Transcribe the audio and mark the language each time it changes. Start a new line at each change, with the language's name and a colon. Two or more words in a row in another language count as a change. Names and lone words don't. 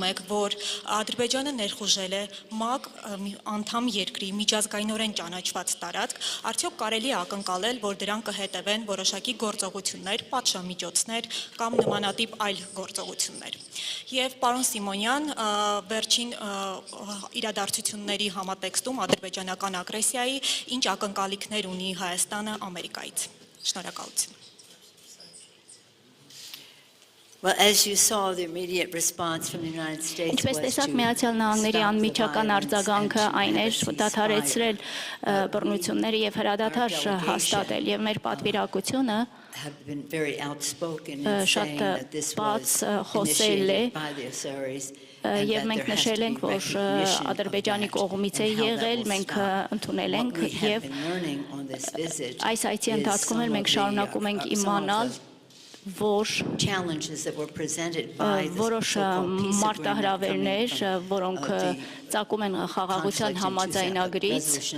Armenian: եք, որ Ադրբեջանը ներխուժել է ՄԱԿ անդամ երկրի միջազգայինորեն ճանաչված տարածք, արդյոք կարելի է ակնկալել, որ դրան կհետևեն որոշակի գործողություններ, պատժամիջոցներ կամ նմանատիպ այլ գործողություններ։ Եվ պարոն Սիմոնյան, վերջին իրադարձությունների համատեքստում ադրբեջանական ագրեսիայի ինչ ակնկալիքներ ունի Հայաստանը Ամերիկայից։ Շնորհակալություն։
English: Well, as you saw, the immediate response from the United States
Armenian: Ինչպես
English: was
Armenian: տեսակ Միացյալ Նահանգների անմիջական արձագանքը այն էր դադարեցրել բռնությունները եւ հրադադար հաստատել եւ մեր պատվիրակությունը
English: have been very outspoken in
Armenian: շատ
English: saying that this
Armenian: բաց
English: was
Armenian: խոսել է
English: initiated by the Azeris
Armenian: եւ մենք նշել ենք, որ Ադրբեջանի կողմից է եղել, մենք ընդունել ենք եւ այս այցի ընթացքում էլ մենք շարունակում ենք իմանալ, որ որոշ մարտահրավերներ, որոնք ծագում են խաղաղության համաձայնագրից